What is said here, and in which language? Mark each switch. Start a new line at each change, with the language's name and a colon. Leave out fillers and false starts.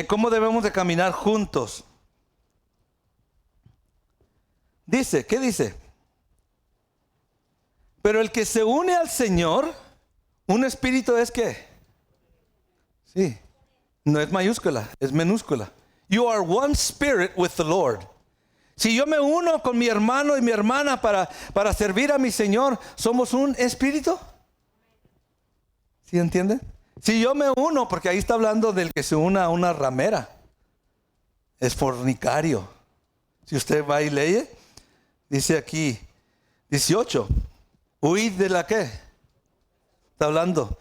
Spanish: ¿Cómo debemos de caminar juntos? Dice, ¿qué dice? Pero el que se une al Señor, un espíritu es ¿qué? Sí, no es mayúscula, es minúscula.
English: You are one spirit with the Lord.
Spanish: Si yo me uno con mi hermano y mi hermana para servir a mi Señor, ¿somos un espíritu? ¿Sí entienden? Si yo me uno, porque ahí está hablando del que se una a una ramera, es fornicario. Si usted va y lee, dice aquí, 18, huid de la ¿qué? Está hablando.